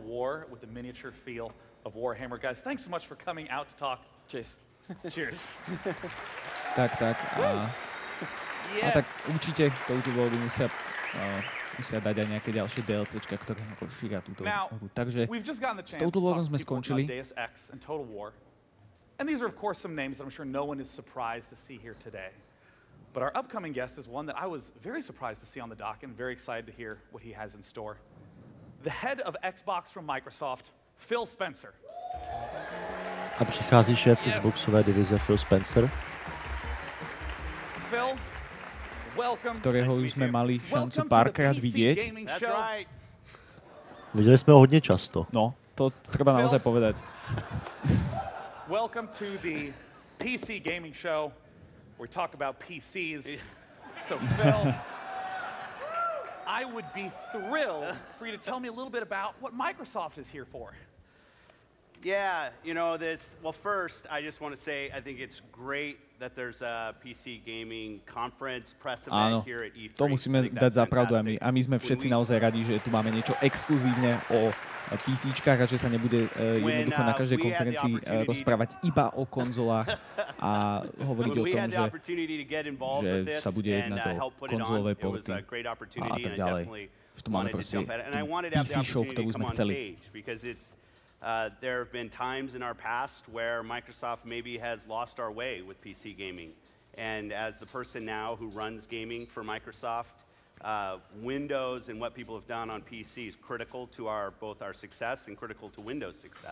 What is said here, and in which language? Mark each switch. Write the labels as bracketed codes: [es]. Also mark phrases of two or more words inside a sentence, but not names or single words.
[sk] Tak. A tak určite touto voľbu musia dať aj nejaké ďalšie DLCčka, ktoré rozšíria túto hru. Takže s touto voľbou sme skončili. [en] And these are of course some names that I'm sure no one is surprised to see here today. But our upcoming guest is one that I was very surprised to see on the dock and very excited to hear what he has in store. The head of Xbox from Microsoft, Phil Spencer. [cs] A přichází šéf Xboxové divize Phil Spencer. [sk] Phil, ktorého už sme mali šancu párkrát vidieť. Videli sme ho hodne často. No, to treba naozaj povedať. [en] Welcome to the PC gaming show where we talk about PCs So Phil, I would be thrilled for you to tell me a little bit about what Microsoft is here for. Yeah, you know, well, first, I just want to say I think it's great that there's a PC gaming conference, press event here at E3. [sk] To musíme dať za pravdu a my sme všetci naozaj radi, že tu máme niečo exkluzívne o PCčkách a že sa nebude jednoducho na každej konferencii rozprávať iba o konzolách a hovoriť o tom, že sa bude jednať o konzolové porty a tak ďalej. Že tu máme proste PC show, ktorú sme chceli. [en] There have been times in our past where Microsoft maybe has lost our way with PC gaming. And as the person now who runs gaming for Microsoft, Windows and what people have done on PC is critical to both our success and critical to Windows' success.